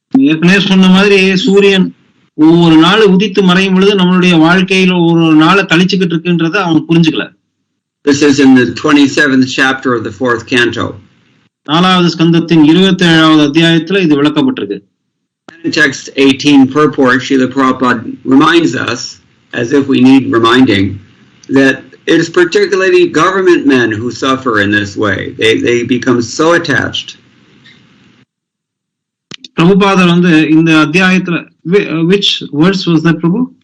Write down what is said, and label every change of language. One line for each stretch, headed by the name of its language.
Tamil: ஏற்கனவே சொன்ன மாதிரி சூரியன் ஒவ்வொரு நாள் உதித்து மறையும் பொழுது நம்மளுடைய வாழ்க்கையில ஒரு நாளை கழிச்சுக்கிட்டு இருக்குன்றத அவன் புரிஞ்சுக்கல.
English: This is in the 27th chapter of the 4th canto.
Tamil: 4வது ஸ்கந்தத்தின் 27வது அத்தியாயத்துல இது விளக்கப்பட்டிருக்கு.
English: In text 18 purport, Srila Prabhupada reminds us, as if we need reminding, that it is particularly government men who suffer in this way. They become so attached.
Tamil: பிரபுபாதர் வந்து இந்த அத்தியாயத்துல
English: which verse was that, Prabhu?